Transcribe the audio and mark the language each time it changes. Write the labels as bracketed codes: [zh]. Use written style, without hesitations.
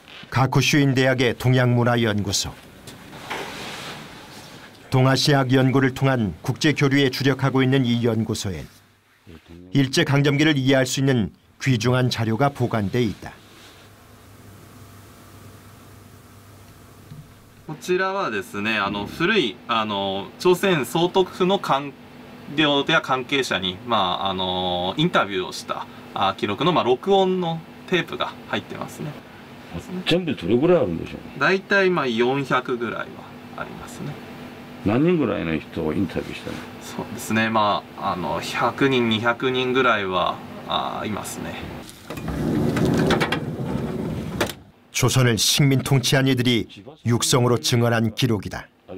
[ko] 가쿠슈인 대학의 동양문화연구소. 동아시아학 연구를 통한 국제 교류에 주력하고 있는 이 연구소엔 일제 강점기를 이해할 수 있는 귀중한 자료가 보관돼 있다. [ja] こちらはですね、古い朝鮮総督府の官僚や関係者にインタビューをした記録の録音のテープが入ってますね。全部どれぐらいあるんでしょう。だいたい400ぐらいはありますね。何人ぐらいの人をインタビューしたの？そうですね。 100人200人ぐらいはいますね。 [ko] 조선을 식민 통치한 이들이 육성으로 증언한 기록이다.